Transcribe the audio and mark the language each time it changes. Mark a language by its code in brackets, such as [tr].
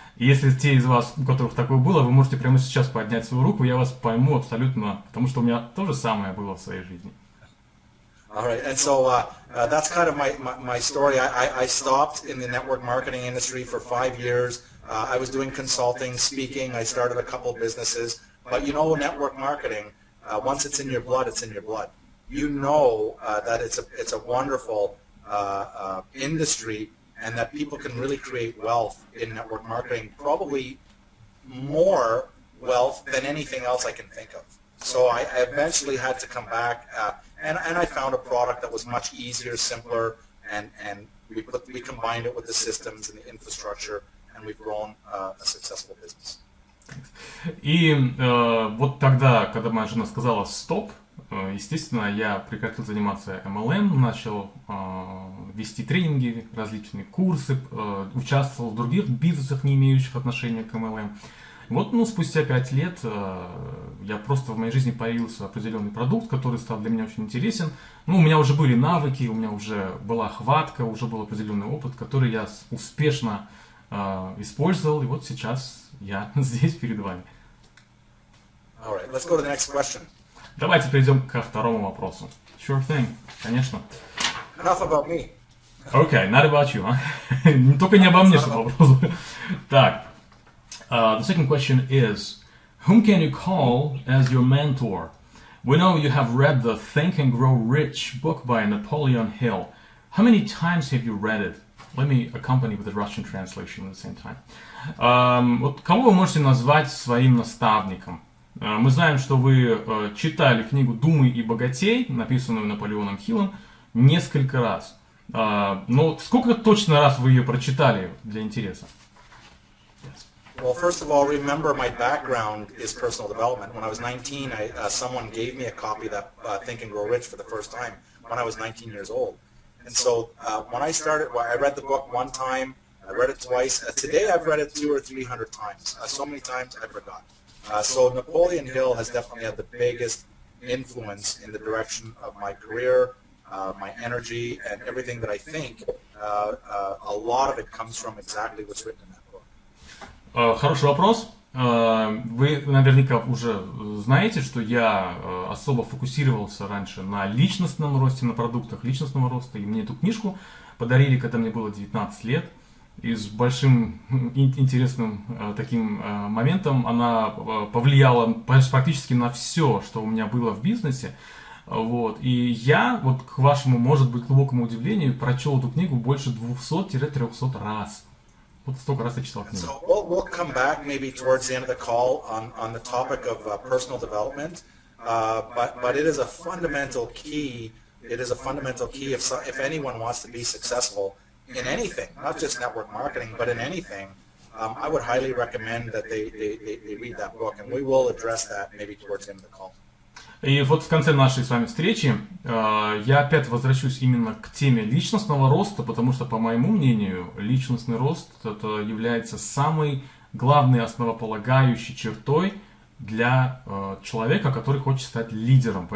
[ru] И если те из вас, у которых такое было, вы можете прямо сейчас поднять свою руку, я вас пойму абсолютно, потому что у меня то же самое было в своей жизни. [en] All right, and so that's kind of my story. I stopped in the network marketing industry for 5 years. I was doing consulting, speaking. I started a couple businesses. But you know, network marketing, once it's in your blood, it's in your blood. You know that it's a wonderful industry, and that people can really create wealth in network marketing, probably more wealth than anything else I can think of. So I eventually had to come back, and I found a product that was much easier, simpler, and we combined it with the systems and the infrastructure, and we've grown a successful business. [ru] И вот тогда, когда моя жена сказала «стоп», естественно, я прекратил заниматься MLM, начал вести тренинги, различные курсы, участвовал в других бизнесах, не имеющих отношения к MLM. Вот, спустя 5 лет в моей жизни появился определенный продукт, который стал для меня очень интересен. У меня уже были навыки, у меня уже была хватка, уже был определенный опыт, который я успешно использовал, и вот сейчас я здесь перед вами. [en] All right, let's go to the next question. [ru] Давайте перейдем ко второму вопросу. [en] Sure thing, [ru] конечно. [en] Enough about me. Okay, not about you, huh? [ru] Только не обо мне, что вопрос. Так, [en] the second question is, whom can you call as your mentor? We know you have read the Think and Grow Rich book by Napoleon Hill. How many times have you read it? Let me accompany with the Russian translation at the same time. [ru] Вот кого вы можете назвать своим наставником? Мы знаем, что вы читали книгу «Думай и богатей», написанную Наполеоном Хиллом, несколько раз. Но сколько точно раз вы ее прочитали для интереса? [en] Well, first of all, remember my background is personal development. When I was 19, someone gave me a copy of that Think and Grow Rich for the first time when I was 19 years old. And so when I started, I read the book one time, I read it twice. Today I've read it 200 or 300 times. So many times I forgot. So Napoleon Hill has definitely had the biggest influence in the direction of my career, my energy, and everything that I think. A lot of it comes from exactly what's written in that book. [ru] Хороший вопрос. Вы наверняка уже знаете, что я особо фокусировался раньше на личностном росте, на продуктах личностного роста. И мне эту книжку подарили, когда мне было 19 лет. И с большим интересным таким моментом она повлияла практически на все, что у меня было в бизнесе. Вот. И я, вот к вашему, может быть, глубокому удивлению, прочел эту книгу больше 200-300 раз. Вот столько раз я читал книгу. [en] So we'll come back maybe towards the end of the call on the topic of personal development, but it is a fundamental key. It is a fundamental key if anyone wants to be successful in anything, not just network marketing, but in anything. I would highly recommend that they read that book, and we will address that maybe towards the end of the call. [ru] И вот в конце нашей с вами встречи я опять возвращусь именно к теме личностного роста, потому что, по моему мнению, личностный рост это является самой главной основополагающей чертой для человека, который хочет стать лидером.